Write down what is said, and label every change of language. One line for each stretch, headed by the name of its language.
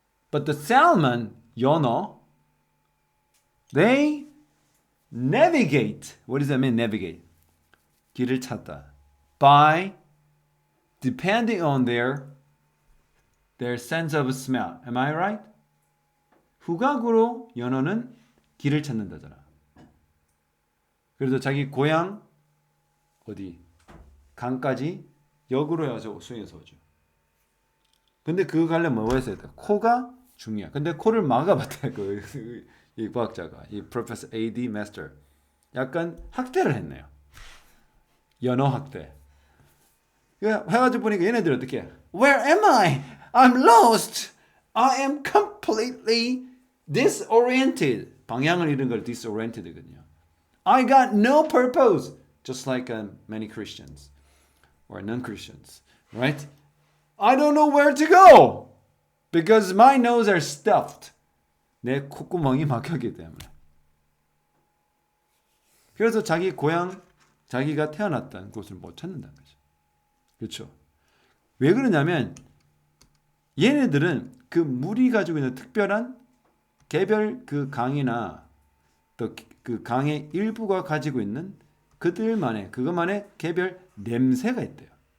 English: But the salmon, 연어, they navigate. What does that mean, navigate?
Korean: 길을 찾다.
English: By depending on their sense of smell. Am I right?
Korean: 후각으로 연어는 길을 찾는다잖아. 그래서 자기 고향 어디 강까지 역으로 해서 수행해서 오죠. 근데 그거 가려면 뭐 했어야 돼? 코가 중요해. 근데 코를 막아봤다 이 과학자가 이 프로페서 A.D. 마스터 약간 학대를 했네요. 연어 학대. 해가지고 보니까 얘네들 어떻게 해?
English: Where am I? I'm lost. I am completely disoriented.
Korean: 방향을 잃은 걸 disoriented거든요.
English: I got no purpose. Just like many Christians or non-Christians, right? I don't know where to go because my nose are stuffed.
Korean: 내 콧구멍이 막혔기 때문에. 그래서 자기 고향, 자기가 태어났던 곳을 못 찾는다는 거죠. 그렇죠? 왜 그러냐면 얘네들은 그 물이 가지고 있는 특별한 개별 그 강이나 또 그 강의 일부가 가지고 있는 그것만의 개별 냄새가 있대요.